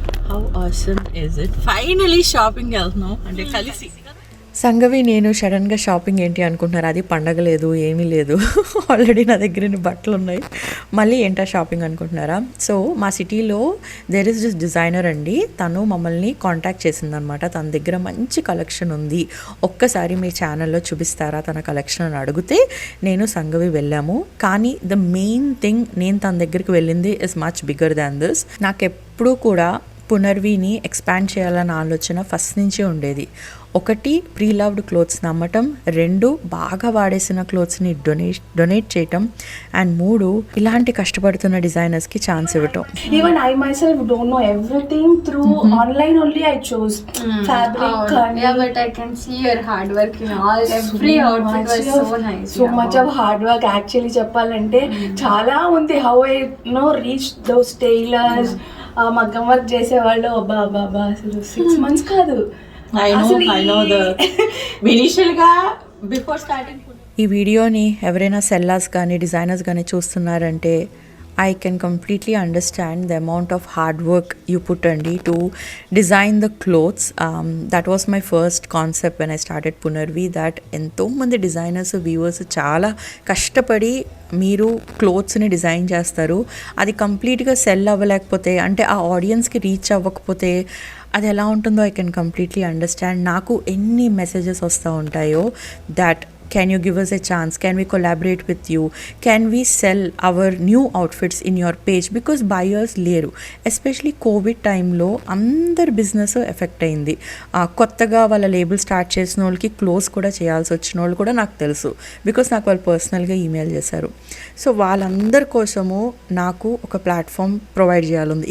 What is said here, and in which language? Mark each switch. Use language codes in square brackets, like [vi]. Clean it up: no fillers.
[en] How awesome is it? Finally shopping [te] వెళ్తున్నాం, అంటే కలిసి సంగవి నేను సడన్గా షాపింగ్ ఏంటి అనుకుంటున్నారు, అది పండగ లేదు ఏమీ లేదు, ఆల్రెడీ నా దగ్గర ఇన్ని బట్టలు ఉన్నాయి, మళ్ళీ ఏంటా షాపింగ్ అనుకుంటున్నారా. సో మా సిటీలో [en] there is this [te] డిజైనర్ అండి, తను మమ్మల్ని కాంటాక్ట్ చేసిందనమాట. తన దగ్గర మంచి కలెక్షన్ ఉంది, ఒక్కసారి మీ ఛానల్లో చూపిస్తారా తన కలెక్షన్ అని అడిగితే నేను సంగవి వెళ్ళాము. కానీ [en] the main thing, [te] నేను తన దగ్గరికి వెళ్ళింది [en] Is much bigger than this. [te] నాకెప్పుడూ కూడా పునర్విని ఎక్స్పాండ్ చేయాలన్న ఆలోచన ఫస్ట్ నుంచి ఉండేది. ఒకటి, ప్రీ లవ్డ్ క్లోత్స్ నమ్మటం, రెండు, బాగా వాడేసిన క్లోత్స్ని డొనేట్ చేయటం, అండ్ మూడు, ఇలాంటి కష్టపడుతున్న డిజైనర్స్కి ఛాన్స్ ఇవ్వటం. [en] Even I myself don't know everything through online only. I chose fabric. Yeah, but I can see your hard work in all. Every outfit was so nice. So much of hard work actually [te] చెప్పాలంటే చాలా ఉంది. [en] How I reached those tailors, [te] మగ్గం work చేసేవాళ్ళు, బాబా అసలు 6 months కాదు. [en] I know the initial గా before starting. [te] ఈ వీడియోని ఎవరైనా సెల్లర్స్ కానీ డిజైనర్స్ కానీ చూస్తున్నారంటే [en] I can completely understand the amount of hard work you put అండి to design the clothes. That was my first concept when I started Punarvi, that [te] ఎంతోమంది designers viewers చాలా కష్టపడి మీరు క్లోత్స్ని డిజైన్ చేస్తారు, అది కంప్లీట్గా సెల్ అవ్వలేకపోతే, అంటే ఆ ఆడియన్స్కి రీచ్ అవ్వకపోతే అది ఎలా ఉంటుందో [en] I can completely understand. [te] నాకు ఎన్ని మెసేజెస్ వస్తూ ఉంటాయో that [en] can you give us a chance, can we collaborate with you, can we sell our new outfits in your page, because buyers [te] లేరు. ఎస్పెషలీ కోవిడ్ టైంలో అందరి బిజినెస్ ఎఫెక్ట్ అయింది. కొత్తగా వాళ్ళ లేబుల్ స్టార్ట్ చేసిన వాళ్ళకి క్లోజ్ కూడా చేయాల్సి వచ్చిన వాళ్ళు కూడా నాకు తెలుసు, బికాస్ నాకు వాళ్ళు పర్సనల్గా ఈమెయిల్ చేశారు. సో వాళ్ళందరి కోసము నాకు ఒక ప్లాట్ఫామ్ ప్రొవైడ్ చేయాలంది.